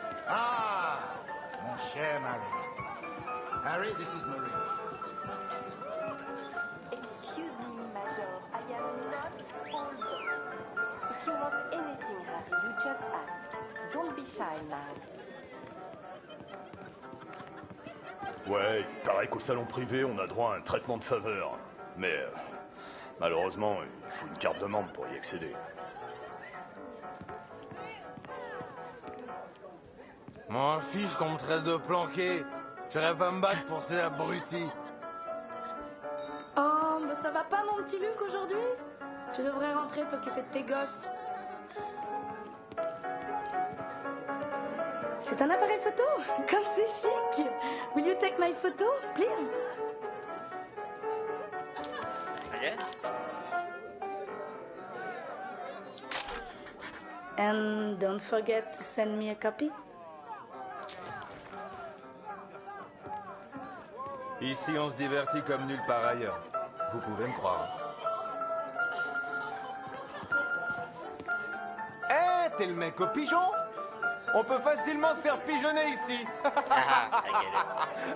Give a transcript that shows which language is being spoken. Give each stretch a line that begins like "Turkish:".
French: Ah, mon cher Marie.
English: Harry, this is Marie. Excuse me, Major, I am not older. If you want anything, Harry, you just ask. Don't be shy, man.
French: Ouais, il paraît qu'au salon privé, on a droit à un traitement de faveur. Mais malheureusement, il faut une carte de membre pour y accéder. M'en fiche qu'on me traite de planqué. J'irai pas me battre pour ces abrutis. Oh, mais ça va pas, mon petit Luc, aujourd'hui? Tu devrais rentrer t'occuper de tes gosses. C'est un appareil photo? Comme c'est chic!
English: Will you take my photo, please? Okay. And don't forget to send me a copy.
French: Ici, on se divertit comme nulle part ailleurs. Vous pouvez me croire. Eh, t'es le mec au pigeon? On peut facilement se faire pigeonner ici.
English: I get it.